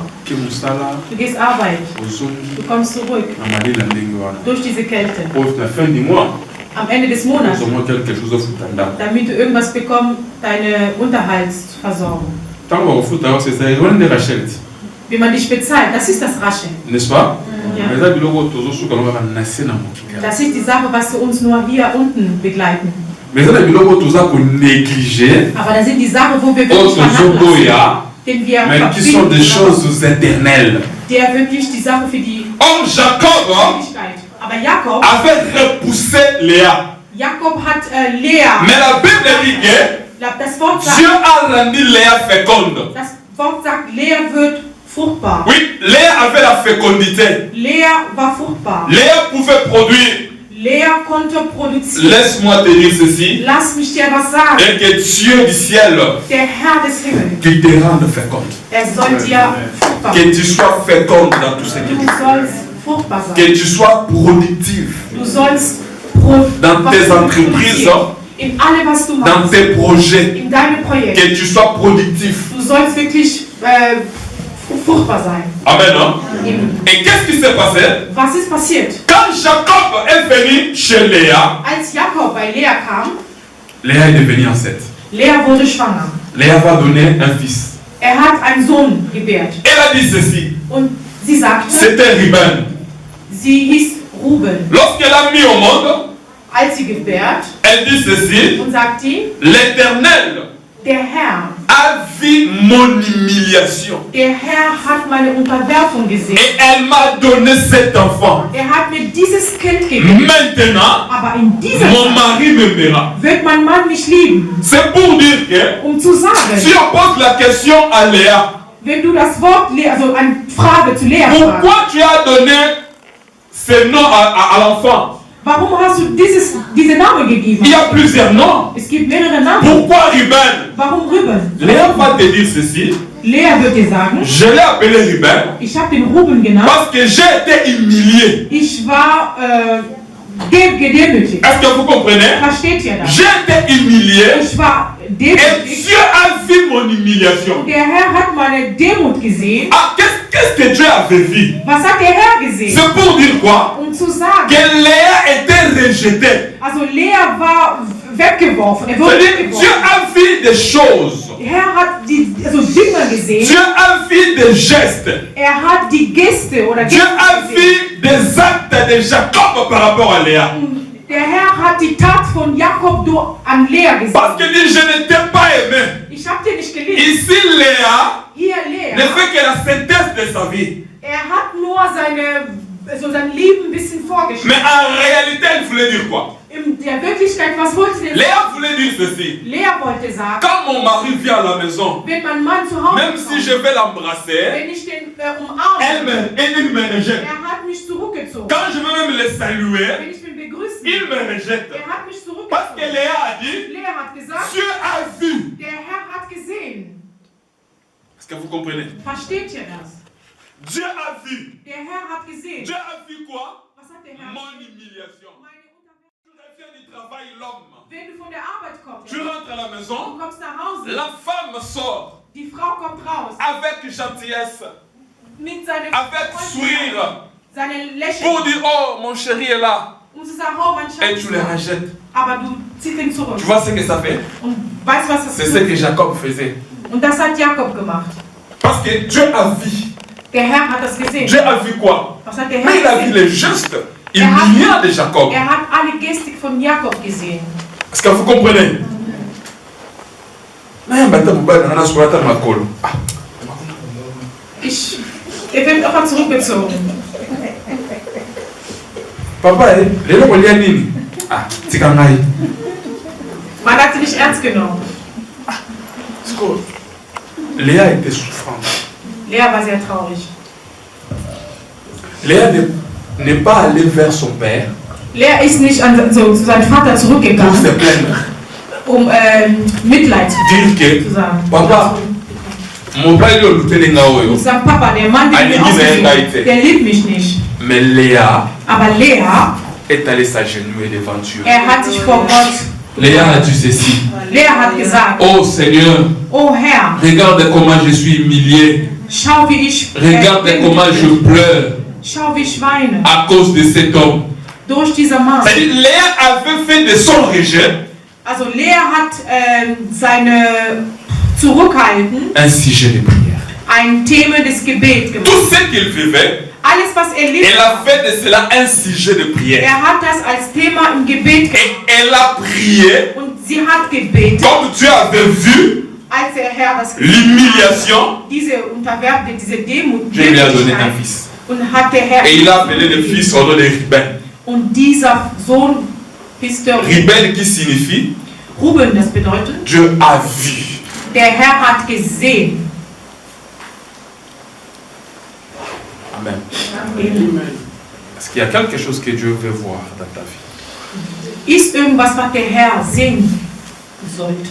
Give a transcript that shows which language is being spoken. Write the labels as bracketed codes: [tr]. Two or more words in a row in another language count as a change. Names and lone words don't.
[de] Du gehst arbeiten. Du kommst zurück. Durch diese Kälte. Am Ende des Monats. Damit du irgendwas bekommst, deine Unterhaltsversorgung. Wie man dich bezahlt, das ist das Raschen. [fr] N'est-ce pas? [de] Ja. Das ist die Sache, was wir uns nur hier unten begleiten. Aber das sind die Sachen, wo wir wirklich vernachlässigen. [fr] Mais qui sont des choses éternelles. [de] Der wirklich die Sache für die Jacob aber Jakob [fr] avait repoussé Léa. [de] Jakob hat Lea. [fr] Mais la Bible dit que [de] das Wort sagt, [fr] Dieu a rendu Léa féconde. [de] Das Wort sagt, Lea wird fruchtbar. [fr] Oui, Léa avait la fécondité. [de] Lea war fruchtbar. [fr] Léa pouvait produire. [de] Lea konnte produzieren. [fr] Laisse-moi te dire ceci. [de] Lass mich dir was sagen. [fr] Et que Dieu du ciel, [de] Der Herr des Himmels, [fr] qui te rende féconde. [de] Soll dir fruchtbar [fr] Que tu sois féconde dans tout ce que tu [de] Du [fr] fais. [de] sollst fruchtbar sein. [fr] Que tu sois productif. [de] Du sollst [fr] dans tes entreprises, [de] in alle, was du [fr] dans [de] machst, [fr] tes projets. [de] in deine Projekte. [fr] Que tu sois productif. [de] Du sollst wirklich fruchtbar sein. [fr] Amen. Non? Et qu'est-ce qui s'est passé? [de] Was ist passiert? [fr] Quand Jacob est venu chez Léa, [de] Als Jakob bei Lea kam, [fr] Léa est devenue enceinte. [de] Lea wurde schwanger. [fr] Léa va donner un fils. [de] Hat einen Sohn gebärt. [fr] Elle a dit ceci. [de] Und sie sagte, [fr] c'était Ruben. [de] Sie hieß Ruben. [fr] Lorsqu'elle a mis au monde, [de] als sie gebärt, [fr] elle dit ceci. [de] Und sagt die, [fr] l'Éternel [de] der Herr [fr] a vu mon humiliation. [de] Der Herr hat meine Unterwerfung gesehen. [fr] Et elle m'a donné cet enfant. [de] Hat mir dieses Kind gegeben. [fr] Maintenant, [de] aber in dieser [fr] mon mari m'aimera. [de] Wird mein Mann mich lieben. [fr] C'est pour dire que, [de] zu sagen, [fr] si on pose la question à Léa, [de] wenn du das Wort, also eine Frage zu Lea [fr] pourquoi tu as donné ce nom à l'enfant? [de] Warum hast du diese Namen gegeben? [fr] Il y a plusieurs noms. [de] Es gibt mehrere Namen. [fr] Pourquoi Ruben? [de] Warum Ruben? [fr] Léa va te dire ceci. [de] Lea wird dir sagen. [fr] Je l'ai appelé Ruben. [de] Ich habe den Ruben genannt. [fr] Parce que j'ai été humilié. [de] Ich war gedemütigt. [fr] Est-ce que vous comprenez? [de] Versteht ihr das? [fr] J'ai été humilié. [de] Ich war demütig. [fr] Et Dieu a vu mon humiliation. [de] Der Herr hat meine Demut gesehen. [fr] Ah, qu'est-ce que Dieu avait vu? [de] Was hat der Herr gesehen? [fr] C'est pour dire quoi? [de] Zu sagen, [fr] que Léa était rejetée. [de] Also Lea war weggeworfen. [fr] Dieu a vu des choses. [de] Herr hat Dinge gesehen. [fr] Dieu a vu des gestes. [de] Hat die Geste oder [fr] Dieu a vu des actes de Jacob par rapport à Léa. [de] Der Herr hat die Tat von Jakob an Lea gesehen. [fr] Parce qu'il dit, je ne t'ai pas aimé. [de] Ich hab dir nicht geliebt. [fr] Ici Léa [de] Lea [fr] ne fait que la synthèse de sa vie. [de] Hat nur sein Leben ein bisschen vorgestellt. [fr] Mais en réalité, elle voulait dire quoi? [de] In der Wirklichkeit, was wollte sie? [fr] Léa voulait dire ceci. [de] Lea wollte sagen, [fr] quand mon mari vient à la maison, [de] wenn mein Mann zu Hause [fr] même si je vais l'embrasser, [de] wenn ich den umarme, [fr] il me rejette. [de] Hat mich zurückgezogen. [fr] Quand je veux même le saluer, [de] wenn ich ihn begrüßen, [fr] il me rejette. [de] Hat mich zurückgezogen. [fr] Parce que Léa a dit, [de] Lea hat gesagt, [fr] Dieu a vu. [de] Der Herr hat gesehen. [fr] Est-ce que vous comprenez? [de] Versteht ihr das? [fr] Dieu a vu. [de] Der Herr hat gesehen. [fr] Dieu a vu quoi? [de] Was hat der Herr [fr] mon humiliation. Tu reviens du travail, l'homme. [de] Wenn du von der Arbeit kommst, [fr] tu rentres à la maison. [de] Du kommst nach Hause. [fr] La femme sort. [de] Die Frau kommt raus. [fr] Avec gentillesse. [de] Mit seinem [fr] avec sourire. [de] Seine Lächeln. [fr] Pour dire, oh, mon chéri est là. [de] Zu sagen, oh, mein Schatz. [fr] Et tu le rejettes. [de] Aber du ziehst ihn zurück. [fr] Tu vois ce que ça fait? [de] Und weißt was das [fr] C'est ce que Jacob faisait. [de] Und das hat Jakob gemacht. [fr] Parce que Dieu a vu. [de] Der Herr hat das gesehen. [fr] Dieu a vu quoi? [de] Was hat der Herr [fr] Mais il a vu les gestes humiliants de Jacob. [de] Hat alle Gestik von Jakob gesehen. [fr] Est-ce que vous comprenez? [de] Er wird auch zurückgezogen. Papa, man hat sie nicht ernst genommen. [fr] Léa était souffrante. [de] Lea war sehr traurig. [fr] Léa n'est pas allée vers son père. [de] Lea ist nicht zu seinem Vater zurückgegangen, Mitleid zu sagen. Papa, sagen, Papa, der Mann, der liebt mich nicht. [fr] Mais Léa [de] aber Lea [fr] est allée s'agenouiller devant Dieu. [de] Hat sich vor Gott. [fr] Léa a dit ceci. [de] Lea hat gesagt, [fr] oh Seigneur, [de] oh Herr, [fr] regarde comment je suis humilié. [de] Schau, wie ich [fr] regarde comment je pleure. [de] Schau, wie ich weine. [fr] À cause de cet homme. [de] Durch dieser Mann. [fr] C'est-à-dire, Léa avait fait de son rejet. [de] Also Lea hat seine Zurückhalten [fr] un sujet de prière. [de] Ein Thema des Gebets gemacht. [fr] Tout ce qu'il vivait, [de] alles was litt, [fr] elle a fait de cela un sujet de prière. [de] Hat das als Thema im Gebet gemacht. [fr] Et elle a prié. [de] Und sie hat gebetet. [fr] Comme Dieu avait vu [de] als der Herr das [fr] l'humiliation, [de] diese Unterwerfung, diese Demut, [fr] Dieu lui a donné un fils. [de] Und hat der Herr [fr] et il a appelé le fils au nom de Ruben. [de] Und dieser Sohn ist der [fr] Ruben qui signifie [de] Ruben, das bedeutet [fr] Dieu a vu. [de] Der Herr hat gesehen. [fr] Amen. [de] Amen. [fr] Est-ce qu'il y a quelque chose que Dieu veut voir dans ta vie? [de] Ist irgendwas, was der Herr sehen sollte?